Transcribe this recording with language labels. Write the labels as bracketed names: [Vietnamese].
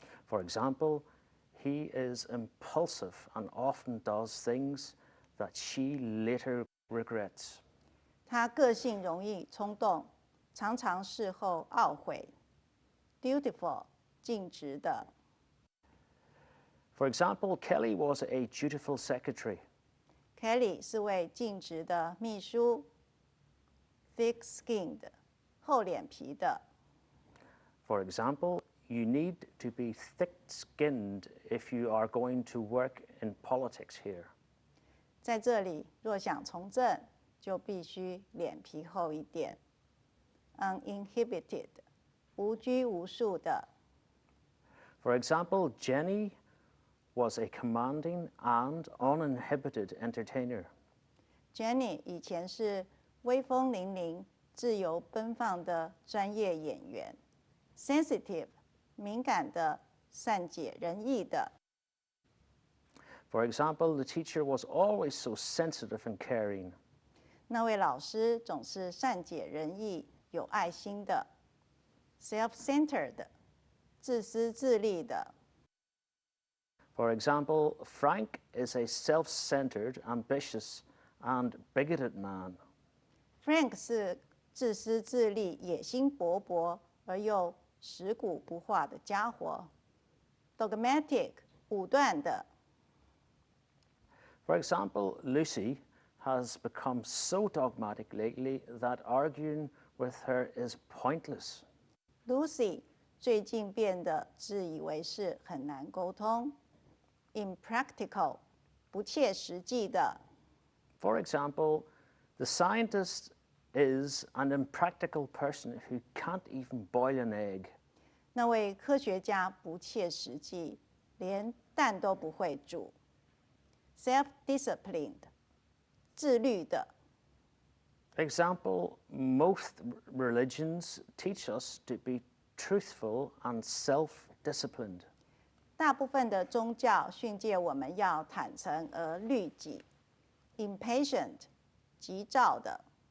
[English] For example, he is impulsive and often does things that she later regrets. [Chinese] 他个性容易冲动，常常事后懊悔。 [English] Dutiful 尽职的。 For example, Kelly was a dutiful secretary. [Chinese] Kelly 是位尽职的秘书。Thick-skinned 厚脸皮的。 [English] For example, you need to be thick-skinned if you are going to work in politics here. [Chinese] 在这里，若想从政，就必须脸皮厚一点。 [English] Uninhibited 无拘无束的。 For example, Jenny was a commanding and uninhibited entertainer. [Chinese] Jenny 以前是威风凛凛、自由奔放的专业演员。 Sensitive 敏感的、善解人意的。 [English] For example, the teacher was always so sensitive and caring. [Chinese] 那位老师总是善解人意、有爱心的。 [English] Self-centered 自私自利的。 For example, Frank is a self-centered, ambitious, and bigoted man. [Chinese] Frank 是自私自利、野心勃勃而又食古不化的家伙。 [English] Dogmatic 武断的。 For example, Lucy has become so dogmatic lately that arguing with her is pointless. [Chinese] Lucy 最近变得自以为是，很难沟通。 [English] Impractical 不切实际的。 For example, the scientist is an impractical person who can't even boil an egg. [Chinese] 那位科学家不切实际，连蛋都不会煮。 [English] Self-disciplined 自律的。 Example, most religions teach us to be truthful and self-disciplined. [Chinese] 大部分的宗教训诫我们要坦诚而律己。 [English] Impatient 急躁的。